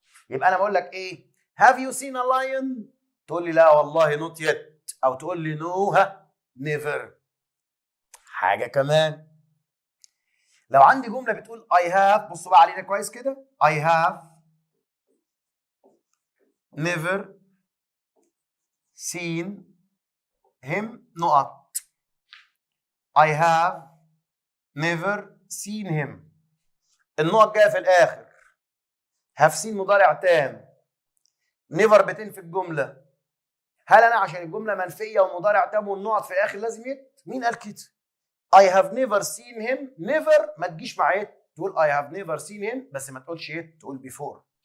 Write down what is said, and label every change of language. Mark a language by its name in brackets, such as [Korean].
[Arabic] يبقى انا بقول لك ايه؟ [English] have you seen a lion؟ [Arabic] تقول لي لا والله [English] not yet، [Arabic] او تقول لي [English] no never. [Arabic] حاجه كمان، لو عندي جمله بتقول I have، بصوا بقى علينا كويس كده، [English] I have never seen him [Arabic] نقط. [English] I have never seen him، [Arabic] النقط جايه في الاخر. have seen مضارع تام، never بتنفي الجمله. هل انا عشان الجمله منفيه ومضارع تام والنقط في الاخر لازم يت؟ مين قال كده؟ [English] I have never seen him، [Arabic] never ما تجيش مع يت، تقول I have never seen him بس ما تقولش يت، تقول before.